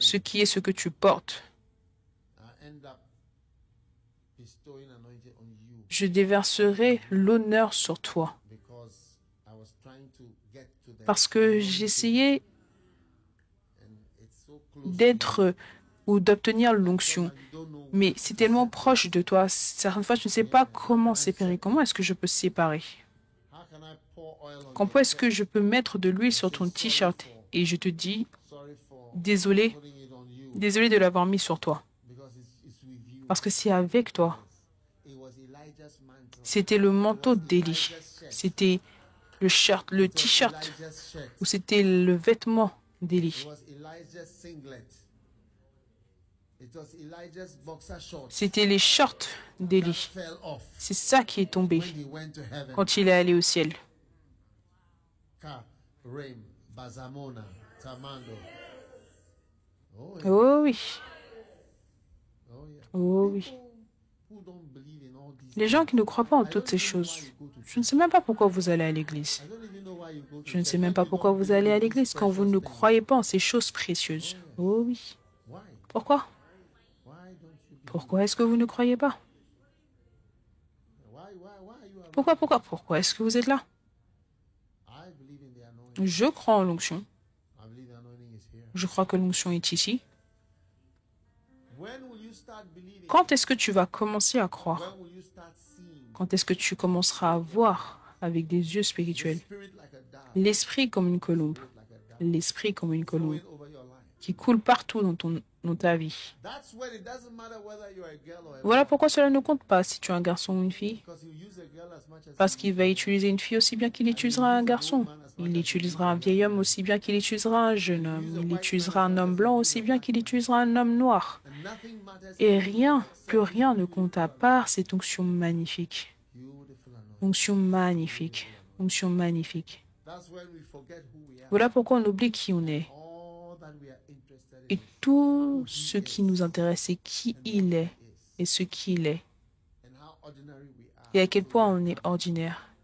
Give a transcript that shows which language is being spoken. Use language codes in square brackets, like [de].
[fr] ce qui est ce que tu portes, [en] I end up bestowing anointing on you [fr] je déverserai l'honneur sur toi. [en] because I was trying to get to the [fr] Parce que j'essayais [en] and it's so close. [fr] d'être ou d'obtenir l'onction. [en] You don't know [fr] Mais c'est tellement proche de toi. Certaines fois, tu ne sais pas comment séparer. Comment est-ce que je peux séparer? [en] how can I pour oil on [fr] Comment est-ce que je peux mettre de l'huile sur ton t-shirt? Et je te dis, [en] sorry for [fr] désolé, [en] putting it on you [fr] désolé de l'avoir mis sur toi. [en] because it's with you. [fr] Parce que c'est avec toi. [en] It was Elijah's mantle. [fr] C'était le manteau d'Élie. C'était le shirt, le t-shirt, [en] Elijah's shirt. [fr] ou c'était le vêtement d'Élie. [en] It was Elijah's singlet. It was Elijah's boxer shorts [fr] C'était les shorts [en] that [fr] d'Élie. [en] fell off [fr] C'est ça qui est tombé [en] when he went to heaven. [fr] quand il est allé au ciel. Ka, Rim, Bazamona, Tamando. [en] Oh yeah. [fr] Oh oui, [en] Oh yeah. [fr] oh oui. [en] People who don't believe in all these [fr] Les gens qui ne croient pas en [en] I don't [fr] toutes ces [en] even know [fr] choses, [en] why you go to [fr] je ne sais même pas pourquoi vous allez à l'église. [en] I don't even know why you go to [fr] Je ne sais [en] church [fr] même [en] when [fr] pas [en] you [fr] pourquoi [en] don't [fr] vous allez [en] believe [fr] à [en] in [fr] l'église [en] these [fr] quand vous ne [en] precious things. [fr] croyez pas en ces choses précieuses. Oh oui. [en] Why? [fr] Pourquoi? [en] Why don't you believe? [fr] Pourquoi est-ce que vous ne croyez pas? [en] Why are you around? [fr] Pourquoi est-ce que vous êtes là? [en] I believe in the anointing. [fr] Je crois en l'onction. [en] I believe the anointing is here. [fr] Je crois que l'onction est ici. [en] When will you start believing? [fr] Quand est-ce que tu vas commencer à croire? [en] When will you start seeing [fr] Quand est-ce que tu commenceras à voir avec des yeux spirituels? [en] spirit like a dove, [fr] L'esprit comme une colombe. [en] like a dove [fr] L'esprit comme une colombe [en] flowing over your life? [fr] qui coule partout dans ta vie. [en] That's when it doesn't matter whether you're a girl or a boy. [fr] Voilà pourquoi cela ne compte pas si tu es un garçon ou une fille. [en] Because you use a girl as much as [fr] Parce qu'il va utiliser une fille aussi bien qu'il utilisera un garçon. Il utilisera un vieil homme aussi bien qu'il utilisera un jeune homme. Il utilisera un homme blanc aussi bien qu'il utilisera un homme noir. [en] and nothing matters. [fr] Et rien, plus rien ne compte à part cette onction magnifique. [en] You [fr] Onction magnifique. Onction magnifique. [en] That's when we forget who we are. [fr] Voilà pourquoi on oublie qui on est. [en] All that we are interested in [fr] Et tout ce qui nous intéresse, c'est qui il est et ce qu'il est. [en] and how ordinary we are. [fr] Et à quel point on est ordinaire.